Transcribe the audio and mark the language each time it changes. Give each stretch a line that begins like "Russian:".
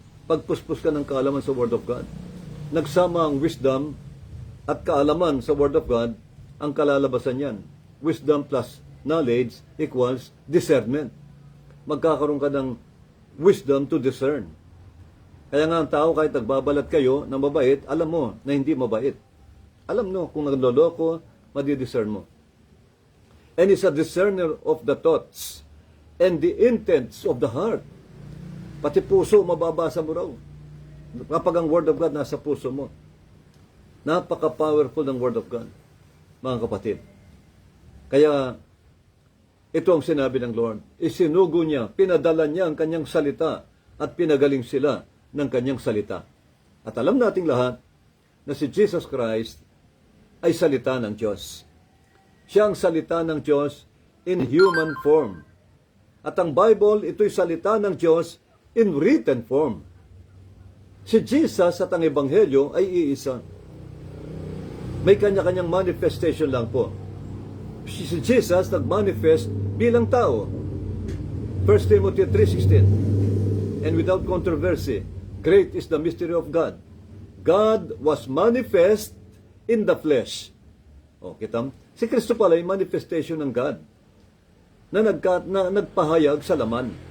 Filipino: Pag puspos ka ng kaalaman sa Word of God, nagsama ang wisdom at kaalaman sa Word of God, ang kalalabasan yan.
English: Wisdom plus knowledge equals discernment.
Filipino: Magkakaroon ka ng
English: wisdom to discern.
Filipino: Kaya nga ang tao, kahit nagbabalat kayo na mabait, alam mo na hindi mabait. Alam mo kung nagloloko, madidiscern mo.
English: And is a discerner of the thoughts and the intents of the heart.
Filipino: Pati puso, mababasa mo raw. Kapag ang Word of God nasa puso mo. Napaka-powerful ng Word of God, mga kapatid. Kaya, ito ang sinabi ng Lord. Isinugo niya, pinadala niya ang kanyang salita at pinagaling sila ng kanyang salita. At alam nating lahat na si Jesus Christ ay salita ng Diyos. Siya ang salita ng Diyos
English: in human form.
Filipino: At ang Bible, ito'y salita ng Diyos
English: in written form.
Filipino: Si Jesus at ang Ebanghelyo ay iisa. May kanya-kanyang manifestation lang po. Si Jesus nag-manifest bilang tao.
English: 1 Timothy 3:16. And without controversy, great is the mystery of God. God was manifest in the flesh.
Filipino: O, kita mo? Si Kristo pala ay manifestation ng God na nagpahayag sa laman.